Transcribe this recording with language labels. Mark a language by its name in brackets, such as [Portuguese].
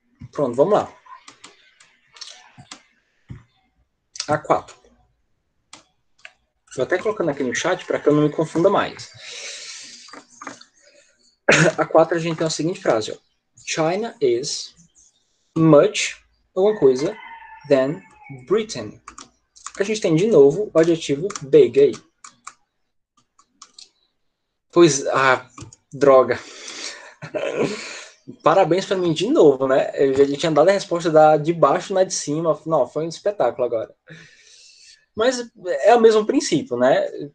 [Portuguese] Pronto, vamos lá. A4. Vou até colocando aqui no chat para que eu não me confunda mais. A4 a gente tem a seguinte frase, ó. [English] China is much, [Portuguese] alguma coisa, [English] than Britain. [Portuguese] A gente tem de novo o adjetivo big aí. Pois, droga. Parabéns para mim de novo, né? Eu já tinha dado a resposta de baixo na de cima. Não, foi um espetáculo agora. Mas é o mesmo princípio, né?